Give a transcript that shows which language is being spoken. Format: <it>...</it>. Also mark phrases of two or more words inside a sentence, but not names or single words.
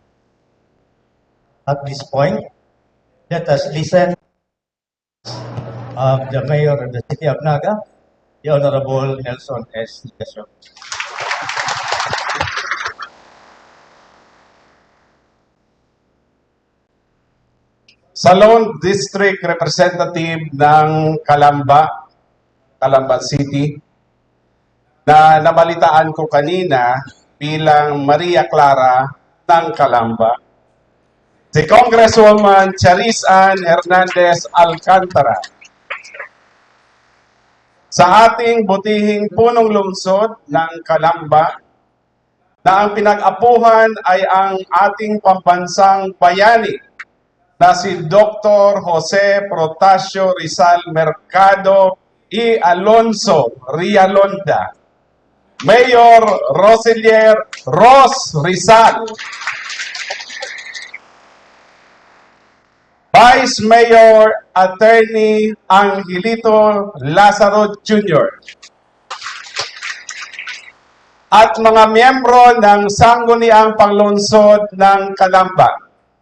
<en>At this point, let us listen of the Mayor of the City of Naga, the Honorable Nelson S. Legasio.</en> <tl>Sa Lone District Representative ng Calamba City, na nabalitaan ko kanina bilang Maria Clara ng Calamba, si Congresswoman Charis Ann Hernandez Alcantara. Sa ating butihing punong lungsod ng Calamba, na ang pinag-apuhan ay ang ating pambansang bayani na si Dr. Jose Protasio Rizal Mercado y Alonso Rialonda, Mayor Roselier Ros Rizal, Vice Mayor Attorney Angelito Lazaro Jr., at mga miyembro ng Sangguniang Panglungsod ng Calamba.</tl>